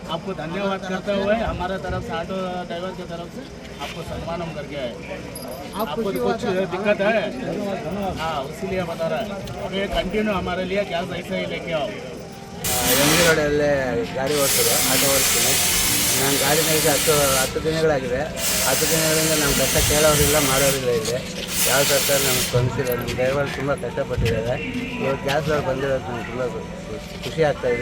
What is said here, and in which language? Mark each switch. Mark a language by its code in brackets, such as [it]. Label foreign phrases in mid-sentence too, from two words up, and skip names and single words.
[hi] आपको धन्यवाद करते हुए हमारे तरफ से ऑटो ड्राइवर की तरफ से आपको सम्मान हम करके आए। आपको कुछ दिक्कत है? हाँ, इसीलिए बता रहा है। अब ये कंटिन्यू हमारे लिए गैस ऐसे ही लेके आओ। [kn] ಎಮ್ಜಿ ರೋಡಲ್ಲೇ ಗಾಡಿ ಓಡಿಸೋದು, ಆಟೋ ಓಡಿಸ್ತೀನಿ ನಾನು. ಗಾಡಿ ಮೇಲೆ 10 ದಿನಗಳಾಗಿದೆ. 10 ದಿನಗಳಿಂದ ನಮ್ಮ ಕಷ್ಟ ಕೇಳೋರಿಲ್ಲ, ಮಾಡೋರಿಲ್ಲ. ಇದೆ ಯಾವ ಸರ್ಕಾರ ನಮ್ಗೆ ಸ್ಪಂದಿಸಿಲ್ಲ. ನಮ್ಮ ಡ್ರೈವರ್ ತುಂಬ ಕಷ್ಟಪಟ್ಟಿದ್ದಾರೆ. ಇವತ್ತು ಗ್ಯಾಸ್ ಅವ್ರು ಬಂದಿರೋದು ನಮ್ಗೆ ತುಂಬ ಖುಷಿ ಆಗ್ತಾಯಿದೆ.